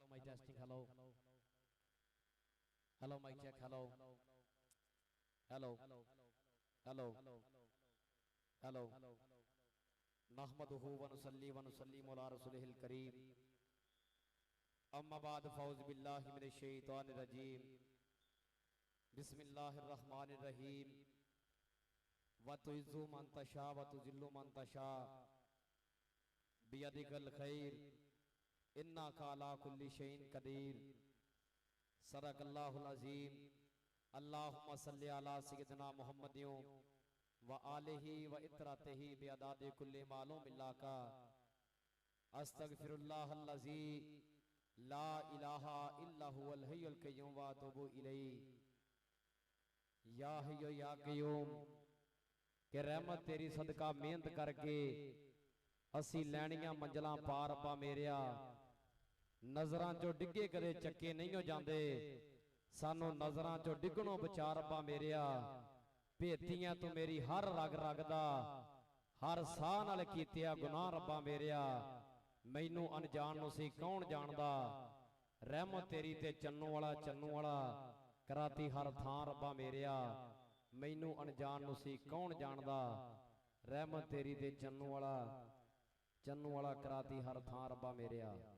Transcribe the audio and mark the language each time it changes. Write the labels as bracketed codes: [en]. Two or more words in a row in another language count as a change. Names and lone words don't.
[en] testing. Hello. Hello, mic check. Hello. Hello. Hello. Hello. [ar] نحمده ونصلي على رسوله الكريم أما بعد فأعوذ بالله من الشيطان الرجيم بسم الله الرحمن الرحيم وتعز من تشاء وتذل من تشاء بيدك الخير إنك على كل شيء قدير صدق الله العظيم. اللهم صل على سيدنا محمد وآله وعترته بعدد كل معلوم لك أستغفر الله الذي لا إله إلا هو الحي القيوم وأتوب إليه. يا حي يا قيوم [pa] ਕਿ ਰਹਿਮਤ ਤੇਰੀ ਸਦਕਾ ਮਿਹਨਤ ਕਰਕੇ ਅਸੀਂ ਲੈਣੀਆਂ ਮੰਜ਼ਿਲਾਂ ਪਾਰ ਪਾ ਮੇਰਿਆ ਨਜ਼ਰਾਂ ਚੋਂ ਡਿੱਗੇ ਕਦੇ ਚੱਕੇ ਨਹੀਂ ਹੋ ਜਾਂਦੇ ਸਾਨੂੰ ਨਜ਼ਰਾਂ ਚੋਂ ਡਿੱਗਣੋਂ ਬਚਾ ਰੱਬਾ ਮੇਰਿਆ ਭੇਤੀਆਂ ਤੂੰ ਮੇਰੀ ਹਰ ਰਗ ਰਗ ਦਾ ਹਰ ਸਾਹ ਨਾਲ ਕੀਤਿਆ ਗੁਨਾਹ ਰੱਬਾ ਮੇਰਿਆ ਮੈਨੂੰ ਅਣਜਾਣ ਨੂੰ ਸੀ ਕੌਣ ਜਾਣਦਾ ਰਹਿਮਤ ਤੇਰੀ ਤੇ ਚੰਨੂੰ ਵਾਲਾ ਕਰਾਤੀ ਹਰ ਥਾਂ ਰੱਬਾ ਮੇਰਿਆ ਮੈਨੂੰ ਅਣਜਾਣ ਨੂੰ ਸੀ ਕੌਣ ਜਾਣਦਾ ਰਹਿਮਤ ਤੇਰੀ ਤੇ ਚੰਨੂੰ ਵਾਲਾ ਕਰਾਤੀ ਹਰ ਥਾਂ ਰੱਬਾ ਮੇਰਿਆ।